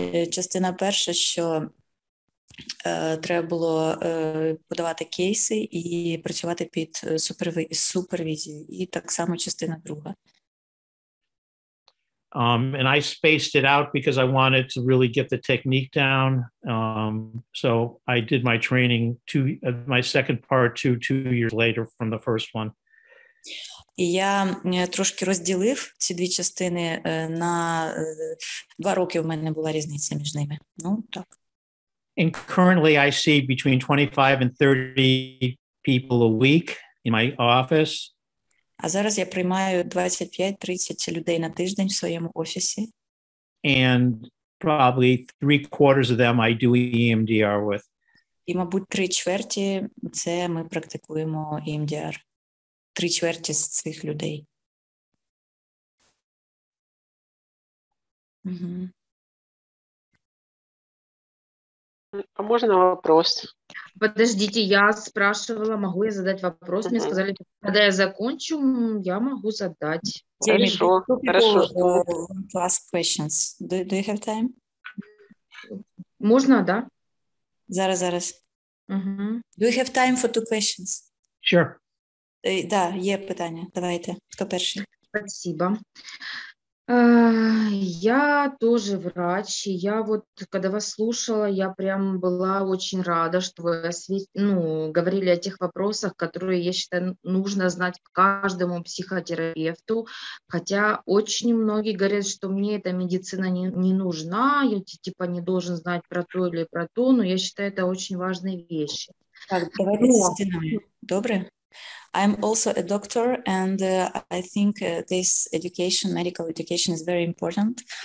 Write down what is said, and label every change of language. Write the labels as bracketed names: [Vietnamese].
[Ukrainian] Частина перша, що треба було подавати кейси і працювати під супервізією, і так само частина друга. [English] And I spaced it out because I wanted to really get the technique down. So I did my training my second part 2 years later from the first one. [Ukrainian] І я трошки розділив ці 2 частини, на 2 роки в мене була різниця між ними. Ну, так. [English] And currently I see between 25 and 30 people a week in my office. [Ukrainian] А зараз я приймаю 25-30 людей на тиждень в своєму офісі. [English] And probably 3/4 of them I do EMDR with. [Ukrainian] І, мабуть, 3/4 це ми практикуємо EMDR. 3/4 з цих людей. Угу. [Russian] А можно вопрос? Подождите, я спрашивала, могу я задать вопрос? Мне сказали, когда я закончу, я могу задать. Хорошо, хорошо. [English] Ask questions. Do you have time? [Ukrainian] Можна, да? Зараз. Угу. [English] Do you have time for 2 questions? Sure. [Ukrainian] Да, є питання. Давайте. Хто перший? [Russian] Спасибо. Я тоже врач, и я вот, когда вас слушала, я прям была очень рада, что вы говорили о тех вопросах, которые, я считаю, нужно знать каждому психотерапевту, хотя очень многие говорят, что мне эта медицина не нужна, я типа не должен знать про то или про то, но я считаю, это очень важные вещи. [Ukrainian] Так, давайте стіною. Добре? [English] I'm also a doctor, and I think this education, medical education, is very important.